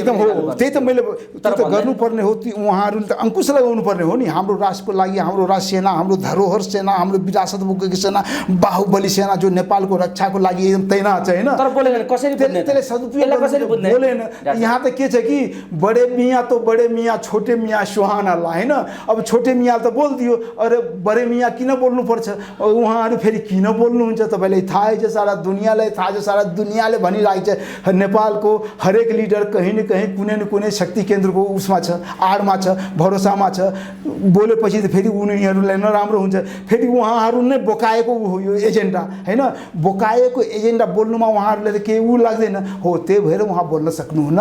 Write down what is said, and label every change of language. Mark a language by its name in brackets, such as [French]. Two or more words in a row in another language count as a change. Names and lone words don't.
[Nepali] एकदम हो त्यही त मैले त्यो त गर्नु पर्ने हो उहाँहरुले त अंकुश लगाउनु पर्ने हो नि हाम्रो राष्ट्रको लागि हाम्रो राष्ट्र सेना हाम्रो धरोहर सेना हाम्रो विरासत बोकेको सेना बाहुबली सेना जो नेपालको रक्षाको लागि एकदम तैनात छ हैन तर बोलेन कसरी बुझ्ने त्यसले सदुपयोग कसरी बुझ्ने बोलेन यहाँ त के छ कि [Hindi] बडे मियाँ तो बडे मियाँ छोटे मियाँ सुहाना [Nepali] ला हैन अब छोटे मियाँ त बोल्दियो अरे [Hindi] बडे मियाँ [Nepali] किन बोल्नु पर्छ उहाँहरु फेरि किन बोल्नुहुन्छ तपाईलाई थाहै छ सारा दुनियाँलाई थाहा छ सारा दुनियाँले भनिरहेको छ नेपालको हरेक लिडर [Hindi] कहीं न कहीं [Nepali] कुनै न कुनै शक्ति केन्द्रको उसमा छ आडमा छ भरोसामा छ बोलेपछि त फेरि उनीहरुलाई नराम्रो हुन्छ फेरि उहाँहरु नै बोकाएको हो यो एजेन्डा हैन बोकाएको एजेन्डा बोल्नुमा उहाँहरुले त केही उ लाग्दैन हो त्यही भएर उहाँ बोल्न सक्नुहुन्न